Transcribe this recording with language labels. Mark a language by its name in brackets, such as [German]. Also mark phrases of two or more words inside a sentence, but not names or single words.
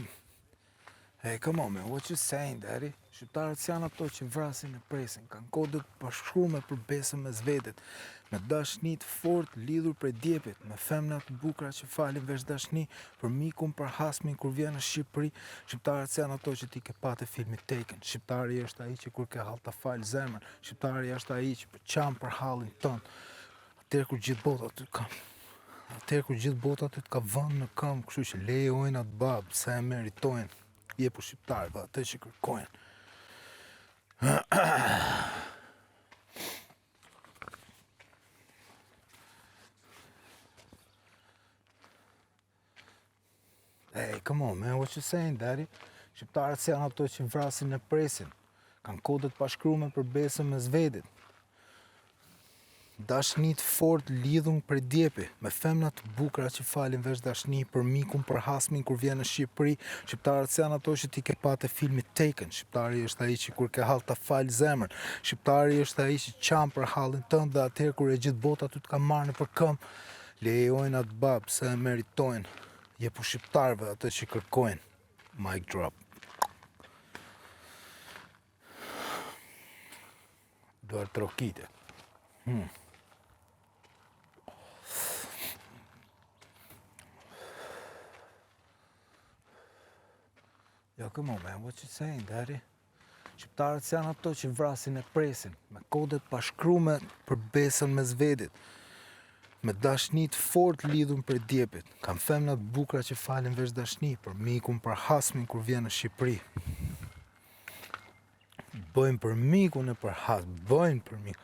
[English] Hey, come on, man, what you saying, daddy? [Albanian] Shqiptarët janë ato që vrasin e presin, kanë kodët bashkrume për besën mes vetet, me dashni të fortë lidhur prej djepit, me femna të bukura që falin veç dashni, për mikun, për hasmin kur vjen në Shqipëri. Shqiptarët janë ato që ti ke pa te filmi Taken. Shqiptari është ai që kur ke hall ta fal zemrën. Shqiptari është ai që çan për hallin ton. Atëherë kur gjithë bota ty të ka vënë në këmbë, kështu që lejojnë atë babë, se e meritojnë. Jepu shqiptarëve atë që kërkojnë. [English] Hey, come on, man, what you saying, daddy? [Albanian] Shqiptarët janë ato që vrasin e presin, kanë kodët pashkrume për besën mes vetit. Dashni të fortë lidhun prej djepi, me femna të bukura që falin veç dashni, për mikun, për hasmin kur vjen në Shqipëri. Shqiptarët janë ato që ti ke pa te filmi Taken. Shqiptari është ai që kur ke hall ta fal zemrën. Shqiptari është ai që çan për hallin tënd dhe atëherë kur e gjithë bota ty të ka marrë nëpër këmbë, lejojnë atë babë se e meritojnë. Jepu shqiptarëve atë që kërkojnë. [English] Mic drop. [Albanian] Duar trokite. [English] Yo, come on, man, what you saying, daddy? [Albanian] Shqiptarët janë ato që vrasin e presin, me kodet pashkrume për besën mes vetit, me dashni të fortë lidhur prej djepit, kanë femna të bukura që falin veç dashni, për mikun, për hasmin kur vjen në Shqipëri. Bëjnë për mikun e për hasmin, bëjnë për mikun.